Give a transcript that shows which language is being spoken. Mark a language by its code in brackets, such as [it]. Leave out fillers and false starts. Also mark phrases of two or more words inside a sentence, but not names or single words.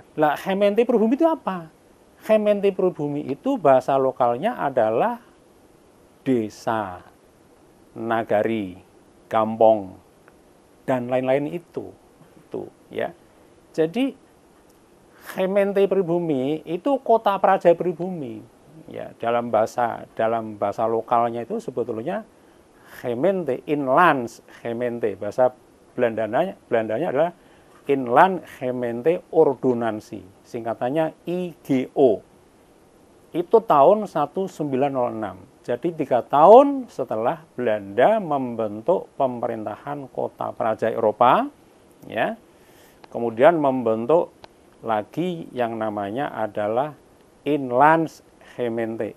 [id] Lah gemeente pribumi itu apa? Gemeente pribumi itu bahasa lokalnya adalah desa, nagari, kampung, dan lain-lain itu ya. Jadi gemeente pribumi itu kota praja pribumi ya, dalam bahasa lokalnya itu sebetulnya gemeente, [nl] inlands gemeente, [id] bahasa Belandanya adalah Inland Gemeente Ordonansie, singkatannya IGO. Itu tahun 1906. Jadi 3 tahun setelah Belanda membentuk pemerintahan kota praja Eropa, ya, kemudian membentuk lagi yang namanya adalah [nl] Inlands Gemeente.